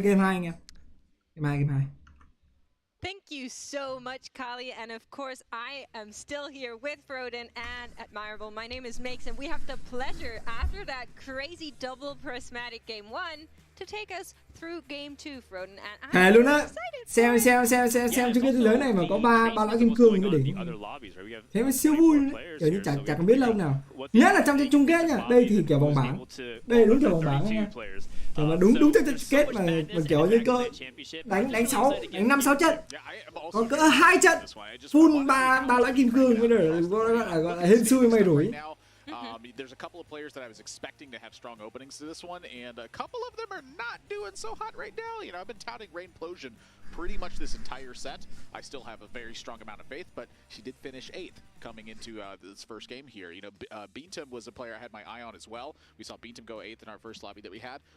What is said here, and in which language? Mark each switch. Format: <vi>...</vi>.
<en>game 2</en> <vi>anh em. Game 2.</vi> <en>Thank you so much, Kali. And of course, I am still here with Froden and Admirable. My name is Makes, and we have the pleasure, after that crazy double prismatic game 1, to take us through game 2, Froden. And</en> <vi>Hà luôn á. Xem chung kết thế giới này mà có ba lõi kim cương mới đỉnh. Thế mà siêu vui, kiểu như chẳng cần biết lâu nào. Nhớ là trong trận chung kết nha. Đây thì kiểu vòng bảng. Đây đúng kiểu vòng bảng nha. Kiểu mà đúng trong trận chung kết mà kiểu như cơ đánh 5-6 trận. Có cỡ 2 trận full ba lõi kim cương mới được gọi là hên xui may rủi.</vi> <en>There's a couple of players that I was expecting to have strong openings to this one, and a couple of them are not doing so hot right now. You know, I've been touting Rainplosion pretty much this entire set. I still have a very strong amount of faith, but she did finish 8th coming into this first game here. You know, Beantum was a player I had my eye on as well. We saw Beantum go 8th in our first lobby that we had.</en>